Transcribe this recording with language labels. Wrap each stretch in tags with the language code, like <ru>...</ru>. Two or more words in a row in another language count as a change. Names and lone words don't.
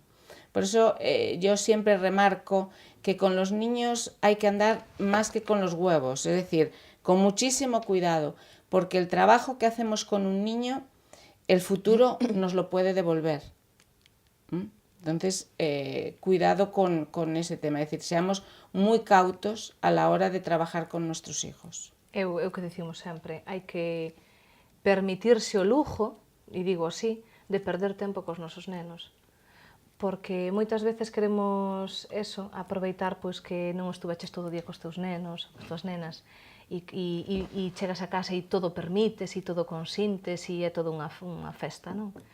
<es>Por eso yo siempre remarco que con los niños hay que andar más que con los huevos, es decir, con muchísimo cuidado, porque el trabajo que hacemos con un niño, el futuro nos lo puede devolver. Entonces, cuidado con ese tema, es decir, seamos muy cautos a la hora de trabajar con nuestros hijos.</es> <gl>Eu que dicimos sempre, hai que permitirse o lujo, e digo así, de perder tempo cos nosos nenos. Porque moitas veces queremos eso, aproveitar pois que non estuveches todo o día cos teus nenos, cos tuas nenas, e chegas a casa e todo permites, e todo consintes, e é todo unha festa, non?</gl>